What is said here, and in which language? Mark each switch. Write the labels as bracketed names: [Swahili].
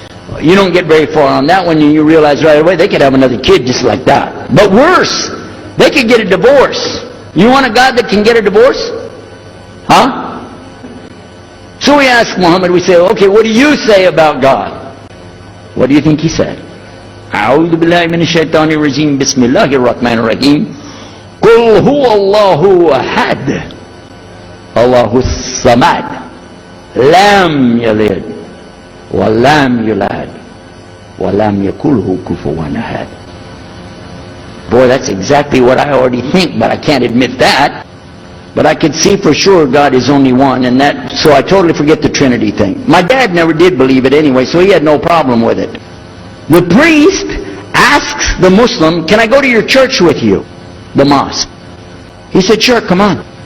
[English] Well, you don't get very far on that one, and you realize right away they could have another kid just like that. But worse, they could get a divorce. You want a God that can get a divorce? Huh? So we ask Muhammad, we say, okay, what do you say about God? What do you think he said? [Arabic] أعوذ بالله من الشيطان الرجيم بسم الله الرحمن الرحيم قل هو الله أحد الله الصمد لم يلد ولم يولد ولم يكن له كفوا أحد. [English] Boy, that's exactly what I already think, but I can't admit that. But I could see for sure God is only one, and that, so I totally forget the Trinity thing. My dad never did believe it anyway, so he had no problem with it. The priest asks the Muslim, can I go to your church with you? The mosque. He said, sure, come on.